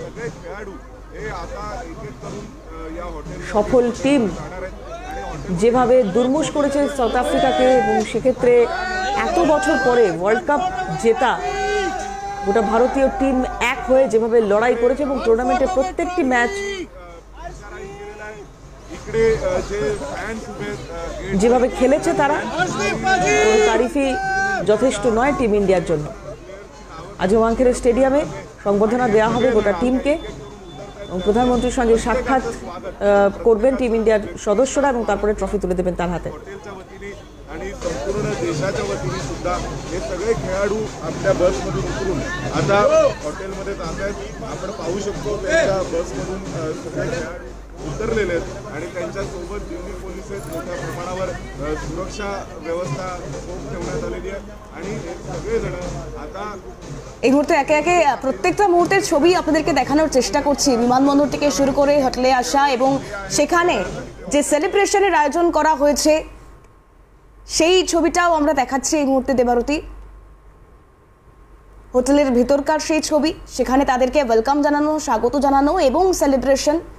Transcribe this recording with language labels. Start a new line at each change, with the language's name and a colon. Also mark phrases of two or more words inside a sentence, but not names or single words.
Bangla: সফল টিম যেভাবে দুর্মুষ করেছে সাউথ আফ্রিকাকে এবং সেক্ষেত্রে এত বছর পরে
English: World Cup
Bangla: জেতা গোটা ভারতীয় টিম এক হয়ে যেভাবে লড়াই করেছে এবং টুর্নামেন্টের প্রত্যেকটি ম্যাচ যেভাবে খেলেছে তারা, তারিফই যথেষ্ট নয় টিম ইন্ডিয়ার জন্য। আজ ওয়াংখেড়ে স্টেডিয়ামে সংবর্ধনা দেওয়া হবে গোটা টিমকে এবং প্রধানমন্ত্রীর সঙ্গে সাক্ষাৎ করবেন টিম ইন্ডিয়ার সদস্যরা এবং তারপরে ট্রফি তুলে দেবেন তার হাতে।
Marathi: आणि संपूर्ण देशाच्या वतीने सुद्धा हे सगळे खेळाडू आपल्या बसमधून उतरून आता हॉटेलमध्ये जात आहेत। आपण पाहू शकतो त्यांच्या बसमधून सगळे खेळाडू उतरलेले आहेत आणि त्यांच्यासोबत दिल्ली पोलीस मोठ्या प्रमाणावर सुरक्षा व्यवस्था ठेवण्यात आलेली आहे आणि हे सगळेजण आता
Bangla: এই মুহূর্তে একে একে প্রত্যেকটা মুহূর্তের ছবি আপনাদেরকে দেখানোর চেষ্টা করছি। বিমানবন্দর থেকে শুরু করে হোটেলে আসা এবং সেখানে যে সেলিব্রেশনের আয়োজন করা হয়েছে সেই ছবিটাও আমরা দেখাচ্ছি এই মুহূর্তে দেবারতী। হোটেলের ভিতরকার সেই ছবি, সেখানে তাদেরকে ওয়েলকাম জানানো, স্বাগত জানানো এবং সেলিব্রেশন।